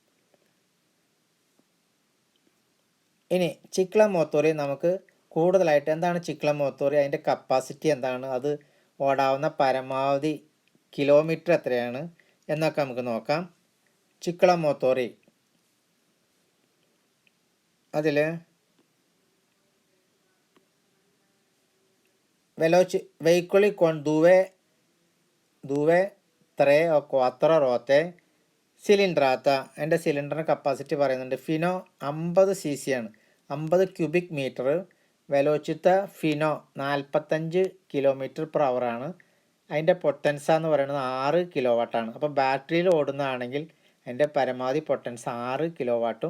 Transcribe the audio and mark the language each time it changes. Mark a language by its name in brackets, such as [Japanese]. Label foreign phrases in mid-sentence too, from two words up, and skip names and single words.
[Malayalam] ഇനി ചിക്ലം മോത്തോറി നമുക്ക് കൂടുതലായിട്ട് എന്താണ് ചിക്ലം മോത്തോറി, അതിൻ്റെ കപ്പാസിറ്റി എന്താണ്, അത് ഓടാവുന്ന പരമാവധി കിലോമീറ്റർ എത്രയാണ് എന്നൊക്കെ നമുക്ക് നോക്കാം. ചിക്ലം മോത്തോറി അതിൽ [Italian] veicoli con 2, 3 o 4 ruote cilindrata. [Malayalam] എൻ്റെ സിലിണ്ടറിന് കപ്പാസിറ്റി പറയുന്നുണ്ട്. ഫിനോ 50 cc ആണ്, 50 [English] cubic meter. [Italian] velocità fino [Malayalam] 45 km/h ആണ്. അതിൻ്റെ പൊട്ടൻസ എന്ന് പറയുന്നത് 6 കിലോവാട്ടാണ്. അപ്പോൾ ബാറ്ററിയിൽ ഓടുന്നതാണെങ്കിൽ അതിൻ്റെ പരമാവധി പൊട്ടൻസ് 6 കിലോവാട്ടും.